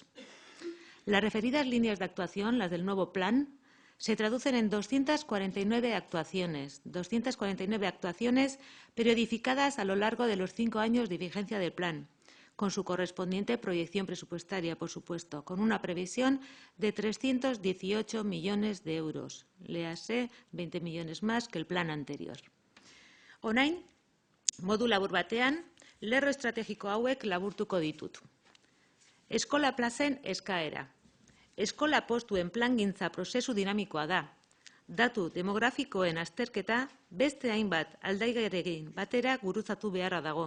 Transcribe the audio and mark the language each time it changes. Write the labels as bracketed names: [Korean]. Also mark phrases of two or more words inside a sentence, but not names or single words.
[Spanish] Las referidas líneas de actuación, las del nuevo plan, se traducen en 249 actuaciones periodificadas a lo largo de los 5 años de vigencia del plan, con su correspondiente proyección presupuestaria, por supuesto, con una previsión de 318 millones de euros. Léase, 20 millones más que el plan anterior. [Basque] Orain, modu labur batean, lerro estrategiko hauek laburtuko ditut. Eskola plazen eskaera. Eskola postuen plangintza prozesu dinamikoa da. Datu demografikoen azterketa beste hainbat aldaigarekin batera guruzatu beharra dago.